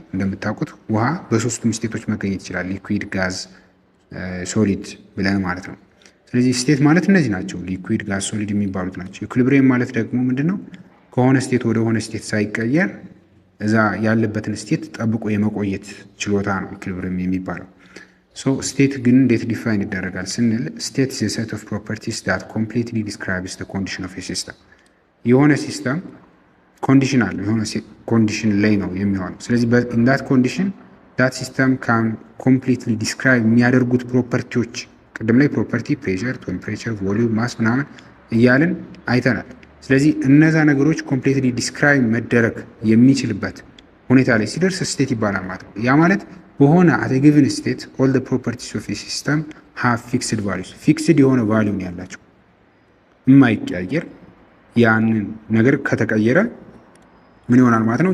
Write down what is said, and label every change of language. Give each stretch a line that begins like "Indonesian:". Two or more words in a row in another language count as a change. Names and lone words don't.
Amharic: እንደምታውቁት ውሃ በሶስቱም ስቴቶች መገኘት ይችላል፣
English: liquid, gas, solid
Amharic: ብለን ማለት ነው። ስለዚህ ስቴት ማለት እነዚህ ናቸው፣
English: liquid, gas, solid
Amharic: የሚባሉት ናቸው። ኢኩሊብሪየም ማለት ደግሞ ምንድነው? ከሆነ ስቴት ወደ ሆነ ስቴት ሳይቀየር እዛ ያለበትን ስቴት ጠብቆ የመቆየት ችሎታ ነው ኢኩሊብሪየም የሚባለው። ስቴት ግን እንዴት ዲፋይን ይደረጋል ስንል ስቴት
English: is a set of properties that completely describes the condition of a system።
Amharic: የሆነ ሲስተም ኮንዲሽን አለው፣ የሆነ ኮንዲሽን ላይ ነው የሚሆነው። ስለዚህ
English: in that condition that system can completely describe
Amharic: የሚያደርጉት ፕሮፐርቲዎች ቅድም ላይ ፕሮፐርቲ
English: pressure, temperature, volume, mass
Amharic: ምናምን እያልን አይተናል። ስለዚህ እነዛ ነገሮች
English: completely describe
Amharic: መደረግ የሚችልበት ሁኔታ ላይ ሲደርስ ስቴት ይባላል ማለት ነው። ያ ማለት በሆነ
English: at a given state all the properties of a system have fixed values፣
Amharic: ፊክስድ የሆነ ቫሊዩ ነው ያላቸው የማይቀያየር። ያንን ነገር ከተቀየረ ምን ይሆናል ማለት ነው?